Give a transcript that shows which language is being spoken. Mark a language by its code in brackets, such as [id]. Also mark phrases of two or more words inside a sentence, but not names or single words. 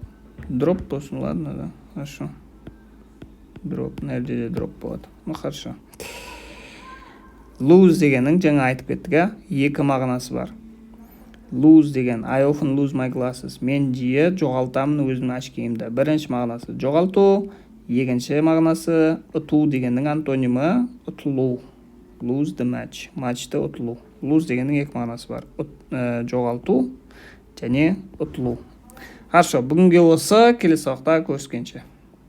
[kk] Дроп болсын, [ru] ладно, да. Хорошо. [kk] Дроп, нәрде де дроп болады. [ru] Хорошо. [kk] Lose дегеннің жаңа айтып кеттік, екі мағынасы бар. [en] Lose деген I often lose my glasses. [kk] Мен жиі жоғалтамын өзімнің очкиімді. Бірінші мағынасы жоғалту, екінші мағынасы ұту дегеннің антонимі ұтылу. [en] Lose the match. [kk] Матчты ұтылу. Lose дегеннің екі мағынасы бар. Жоғалту және ұтылу. Хорошо, бүгінге осы, келесі уақытта көріскенше.